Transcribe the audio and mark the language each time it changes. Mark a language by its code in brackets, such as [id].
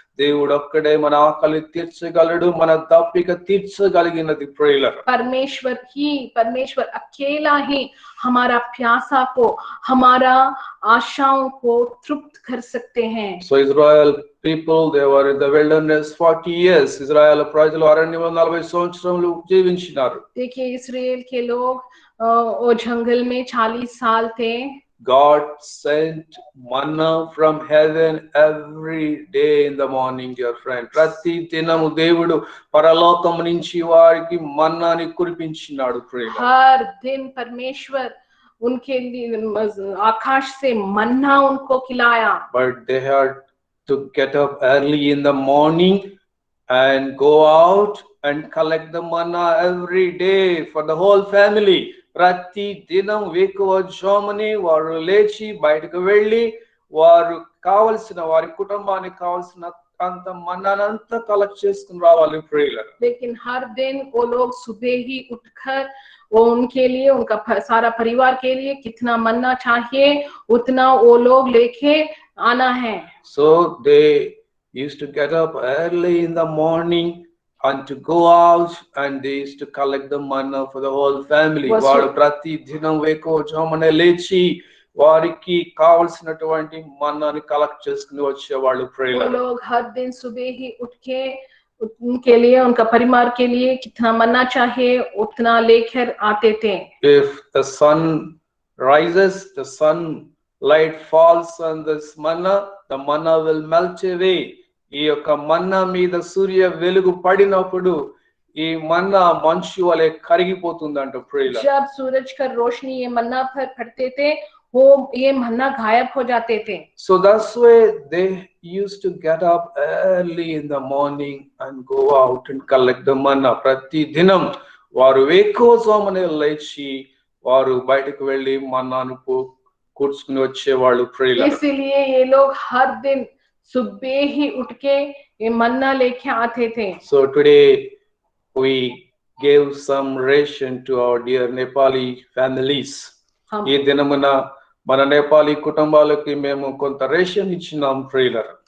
[te] దేవుడు ఒక్కడే మన ఆకలి తీర్చగలడు, మన దప్పిక తీర్చగలిగినది ప్రియులారా. [hi] परमेश्वर अकेला ही हमारा प्यासा को, हमारा आशाओं को तृप्त कर सकते हैं। [en] So Israel people, they were in the wilderness 40 years. [te] Israel ప్రజలు అరణ్యంలో 40 సంవత్సరాలు జీవించినారు. [hi] देखिए इस्राएल के लोग वो जंगल में 40 साल थे। [en] God sent manna from heaven every day in the morning, dear friend. [te] ప్రతి దినము దేవుడు పరలోకం నుంచి వారికి మన్నాని కురిపించినాడు ప్రియులారా. [hi] हर दिन परमेश्वर उनके लिए आकाश से मन्ना उनको खिलाया। [en] But they had to get up early in the morning and go out and collect the manna every day for the whole family. [te] ప్రతి దినం వేకువజామునే వారు లేచి బయటకు వెళ్ళి వారు కావలసిన వారి కుటుంబానికి కావలసిన అంత మన్నానంతా కలెక్ట్ చేసుకుని రావాలి ప్రియులారా. [hi] लेकिन हर दिन वो लोग सुबह ही उठकर वो उनके लिए उनका सारा परिवार के लिए कितना मन्ना चाहिए उतना वो लोग लेके आना है. [en] So they used to get up early in the morning and to go out and they used to collect the manna for the whole family. [te] వాడు ప్రతి దినం వేకోజామున లేచి వారికి కావలసినటువంటి మన్నాని కలెక్ట్ చేసుకుని వచ్చేవాళ్ళు [hi] वो [te] ప్రియులారా. [hi] लोग हर दिन सुबह ही उठ के उनके लिए उनका परिवार के लिए कितना मन्ना चाहिए उतना लेकर आते थे. [en] If the sun rises, the sunlight falls on this manna, the manna will melt away. [te] ఈ యొక్క మన్నా మీద సూర్య వెలుగు పడినప్పుడు ఈ మన్నా మంచు వలె కరిగిపోతుందంట ప్రియులారా. [hi] जब सूरज का रोशनी ये मन्ना पर पड़ते थे वो ये मन्ना गायब हो जाते थे. [en] So that's why they used to get up early in the morning and go out and collect the manna. [te] ప్రతి దినం వారు వేకోజామునే లేచి వారు బయటకు వెళ్ళి మన్నాను కూర్చుకుని వచ్చేవాళ్ళు ప్రియులారా. [hi] इसीलिए ये लोग हर दिन सुबह ही उठ के ये मन्ना लेके आते थे. [en] So today we gave some ration to our dear Nepali families. [te] ఈ దినమున మన నేపాలీ కుటుంబాలకి మేము కొంత రేషన్ ఇచ్చినాం ప్రియులారా.